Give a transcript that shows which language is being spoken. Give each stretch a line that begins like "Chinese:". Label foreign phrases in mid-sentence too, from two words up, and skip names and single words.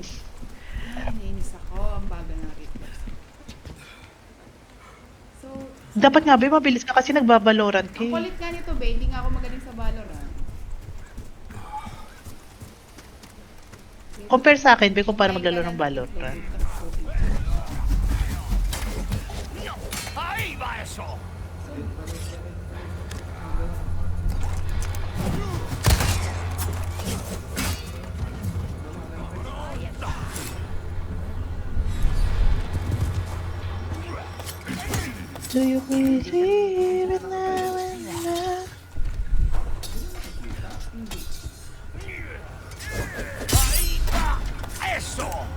Filipino: Ay, nainis ako. Ang bagal ng reflex. So, Dapat nga, be, mabilis ka kasi nagbabalorant ka ang eh. kulit nga nito, be. Hindi nga ako magaling sa Valorant. Compare sa akin, be, kung paano maglaro ng Valorant.
Spanish: Ahí va eso.
English: Do you believe it now and now?
Spanish: Ahí va eso.